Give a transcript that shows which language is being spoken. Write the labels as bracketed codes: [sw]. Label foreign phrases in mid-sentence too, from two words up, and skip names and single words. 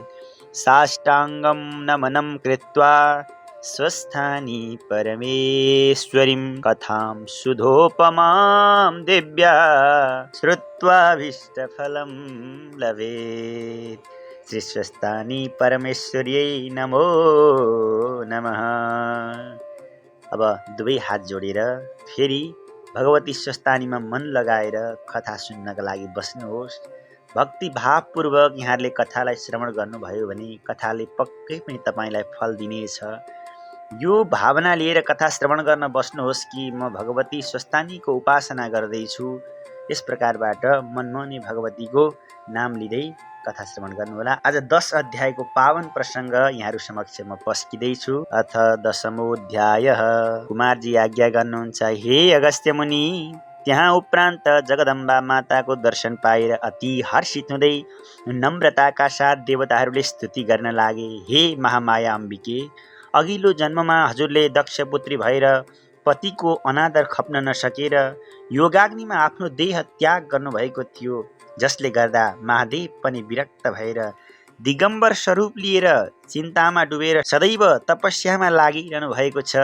[sa] साष्टाङ्गं नमनं कृत्वा स्वस्थानी परमेश्वरीं कथां सुधोपमां दिव्या श्रुत्वाभीष्टफलं लभेत्। श्री स्वस्थानी परमेश्वर्यै नमो नमः। [ne] अब दुवै हात जोडेर फेरि भगवती स्वस्थानीमा मन लगाएर कथा सुन्नका लागि बस्नुहोस्। भक्ति भावपूर्वक यहाँहरूले कथालाई श्रवण गर्नुभयो भने कथाले पक्कै पनि तपाईँलाई फल दिनेछ। यो भावना लिएर कथा श्रवण गर्न बस्नुहोस् कि म भगवती स्वस्थानीको उपासना गर्दैछु। यस प्रकारबाट मनमनै भगवतीको नाम लिँदै कथा श्रवण गर्नुहोला। आज 10 अध्यायको पावन प्रसङ्ग यहाँहरू समक्ष म पस्किँदैछु। [sa] अथ 10मोऽध्यायः। [ne] कुमारजी आज्ञा गर्नुहुन्छ, हे अगस्त्य मुनि, त्यहाँ उपरान्त जगदम्बा माताको दर्शन पाएर अति हर्षित हुँदै नम्रताका साथ देवताहरूले स्तुति गर्न लागे। हे महामाया अम्बिके, अघिल्लो जन्ममा हजुरले दक्षपुत्री भएर पतिको अनादर खप्न नसकेर योगाग्निमा आफ्नो देह त्याग गर्नुभएको थियो, जसले गर्दा महादेव पनि विरक्त भएर दिगम्बर स्वरूप लिएर चिन्तामा डुबेर सदैव तपस्यामा लागिरहनु भएको छ।